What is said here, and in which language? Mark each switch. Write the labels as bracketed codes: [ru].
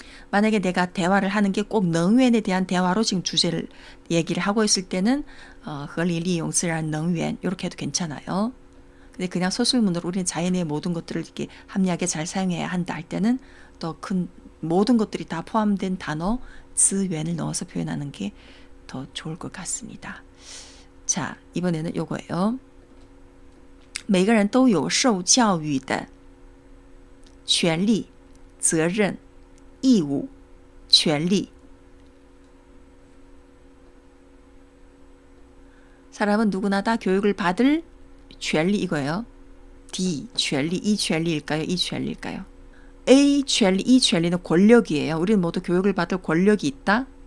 [ko] 만약에 내가 대화를 하는 게 꼭 능웬에 대한 대화로 지금 주제를 얘기를 하고 있을 때는 [zh] 合理利用自然能源 [ko] 이렇게 해도 괜찮아요. 근데 그냥 서술문으로 우리는 자연의 모든 것들을 이렇게 합리하게 잘 사용해야 한다 할 때는 더 큰 모든 것들이 다 포함된 단어 즈웬을 넣어서 표현하는 게 더 좋을 것 같습니다. 자, 이번에는 요거예요. [zh] 每个人都有受教育的权利、责任、义务、权利. [ko] 사람은 누구나 다 교육을 받을权利 이거예요. D, 权利, 이权利일까요? 이权利일까요? A, 权利, 이权利는 권력이에요. 우리는 모두 교육을 받을 권력이 있다.